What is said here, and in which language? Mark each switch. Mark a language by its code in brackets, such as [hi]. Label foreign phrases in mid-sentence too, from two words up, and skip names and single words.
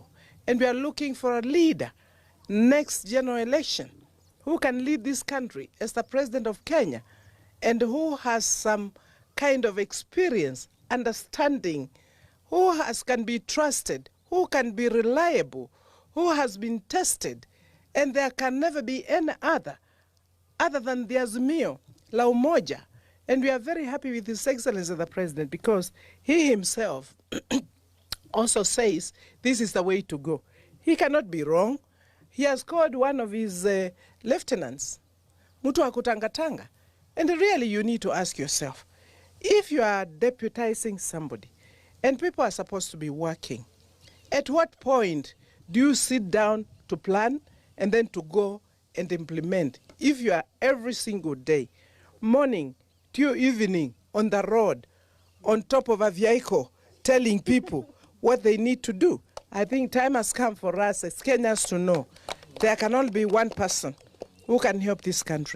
[en] And we are looking for a leader next general election who can lead this country as the president of Kenya and who has some kind of experience, understanding, who can be trusted, who can be reliable, who has been tested, and there can never be any other than the Azimio, La Umoja. And we are very happy with His Excellency the President because he himself also says this is the way to go. He cannot be wrong. He has called one of his lieutenants, [sw] Mutu wa kutangatanga. [en] And really you need to ask yourself, if you are deputizing somebody and people are supposed to be working, at what point do you sit down to plan and then to go and implement? If you are every single day, morning to evening, on the road, on top of a vehicle, telling people what they need to do, I think time has come for us as Kenyans to know there can only be one person who can help this country.